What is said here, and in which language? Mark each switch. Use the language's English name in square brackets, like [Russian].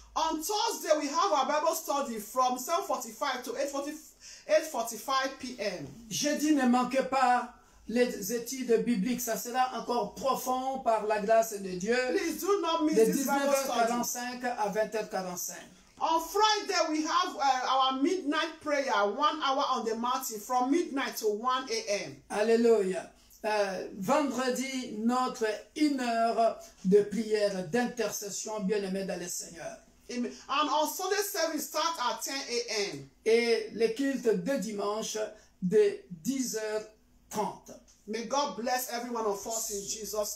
[English] On Thursday we have our Bible study from 7:45 to 8:45 p.m. [French] Jeudi, ne manquez pas les études bibliques, ça sera encore profond par la grâce de Dieu. [English] Please do not miss [French] De [English] this Bible study. [French] 19h45 à 20h45. [English] On Friday, we have our midnight prayer, 1 hour on the mountain, from midnight to 1 a.m. [French] Alléluia. Vendredi, notre 1 heure de prière, d'intercession, bien-aimé dans le Seigneur. [English] Amen. And on Sunday service start at 10 a.m. [French] Et le culte de dimanche de 10h30. [English] May God bless every one of us in Jesus'